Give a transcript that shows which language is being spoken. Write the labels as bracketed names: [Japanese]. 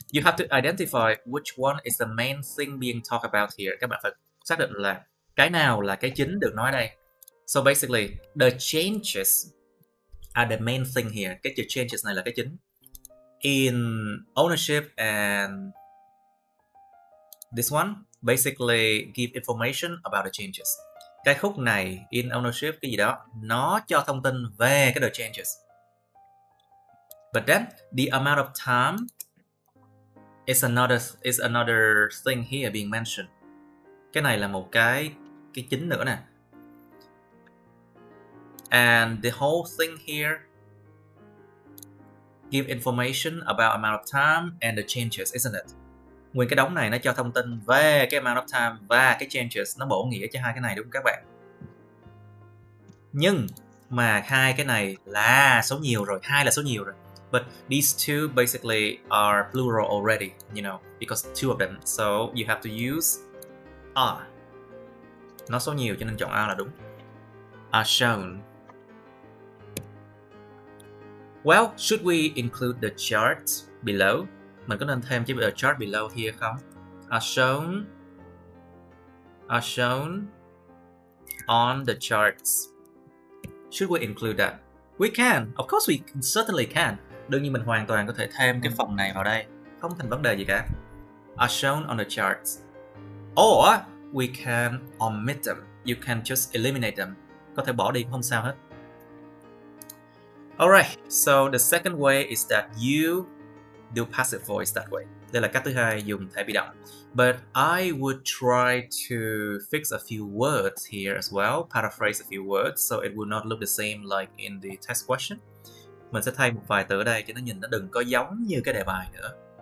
[English] You have to identify which one is the main thing being talked about here. [Vietnamese] Các bạn phải xác định là cái nào là cái chính được nói ở đây. [English] So basically, the changes are the main thing here. [Vietnamese] Cái chữ changes này là cái chính. [English] In ownership and this one basically give information about the changes. [Vietnamese] Cái khúc này in ownership cái gì đó nó cho thông tin về cái the changes. [English] But then the amount of time is another thing here being mentioned. [Vietnamese] Cái này là một cái chính nữa nè. [English] And the whole thing here give information about amount of time and the changes, isn't it? [Vietnamese] Nguyên cái đống này nó cho thông tin về cái amount of time và cái changes, nó bổ nghĩa cho hai cái này đúng không các bạn? Nhưng mà hai cái này là số nhiều rồi, hai là số nhiều rồi. [English] But these two basically are plural already, you know, because two of them. So you have to use are. [Vietnamese] Nó số nhiều cho nên chọn are là đúng. [English] Are shown. Well, should we include the chart below? [Vietnamese] Mình có nên thêm chữ chart below here không? [English] Are shown on the charts. Should we include that? We can. Of course we certainly can. [Vietnamese] Đương nhiên mình hoàn toàn có thể thêm cái phần này vào đây. Không thành vấn đề gì cả. [English] Are shown on the charts. Or we can omit them. You can just eliminate them. [Vietnamese] Có thể bỏ đi không sao hết. [English] Alright, so the second way is that you do passive voice that way. [Vietnamese] Đây là cách thứ hai, dùng thể bị động. [English] But I would try to fix a few words here as well, paraphrase a few words, so it will not look the same like in the test question. [Vietnamese] Mình sẽ thay một vài từ ở đây cho nó nhìn nó đừng có giống như cái đề bài nữa.